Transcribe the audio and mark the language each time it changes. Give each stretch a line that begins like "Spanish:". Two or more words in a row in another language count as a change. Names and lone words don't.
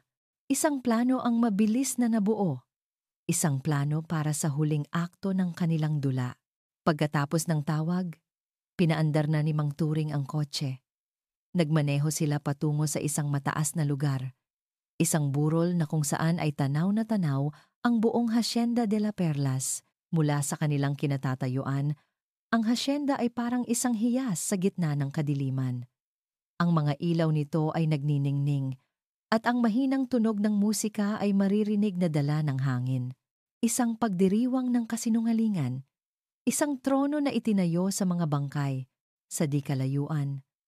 Filipino: Isang plano ang mabilis na nabuo. Isang plano para sa huling akto ng kanilang dula. Pagkatapos ng tawag, pinaandar na ni Mang Turing ang kotse. Nagmaneho sila patungo sa isang mataas na lugar. Isang burol na kung saan ay tanaw na tanaw ang buong Hacienda de la Perlas. Mula sa kanilang kinatatayuan, ang hasyenda ay parang isang hiyas sa gitna ng kadiliman. Ang mga ilaw nito ay nagniningning at ang mahinang tunog ng musika ay maririnig na dala ng hangin. Isang pagdiriwang ng kasinungalingan. Isang trono na itinayo sa mga bangkay, sa di kalayuan.